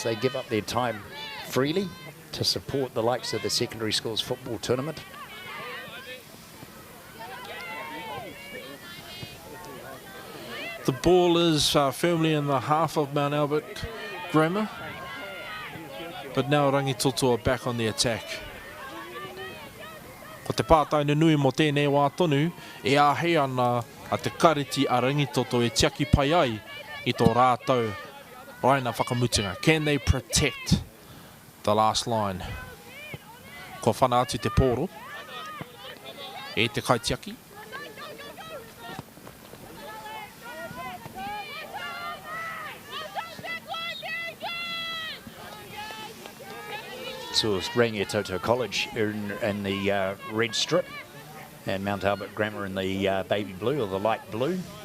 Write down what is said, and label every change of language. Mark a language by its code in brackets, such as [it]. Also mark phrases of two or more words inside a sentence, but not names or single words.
[en] They give up their time freely to support the likes of the secondary schools football tournament. The ball is firmly in the half of Mount Albert Grammar, but now Rangitoto are back on the attack. [mi] Ko te pātaina nui mo tēnei wā tonu, e āhei ana a te kariti a Rangitoto e tiaki pai ai i tō rātau raina whakamutinga. [en] Can they protect the last line? [mi] Ko whana atu te pōro e te kaitiaki. [en] So it's Rangitoto College in the red strip and Mount Albert Grammar in the baby blue or the light blue.